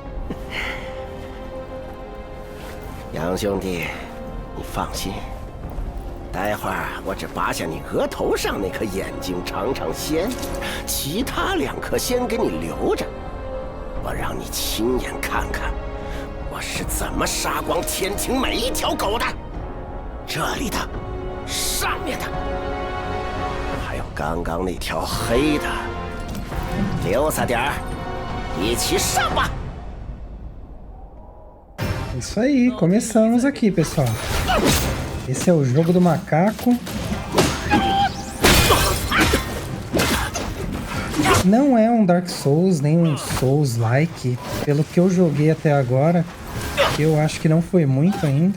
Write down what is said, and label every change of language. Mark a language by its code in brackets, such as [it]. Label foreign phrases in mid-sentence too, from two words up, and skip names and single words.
[zh] 杨兄弟，你放心，待会儿我只拔下你额头上那颗眼睛尝尝鲜，其他2颗先给你留着，我让你亲眼看看我是怎么杀光天庭每一条狗的。这里的，上面的，还有刚刚那条黑的，留下点儿，一起上吧。 [pt] Isso aí, começamos aqui, pessoal. Esse é o jogo do macaco. Não é um Dark Souls, nem um Souls-like. Pelo que eu joguei até agora, eu acho que não foi muito ainda.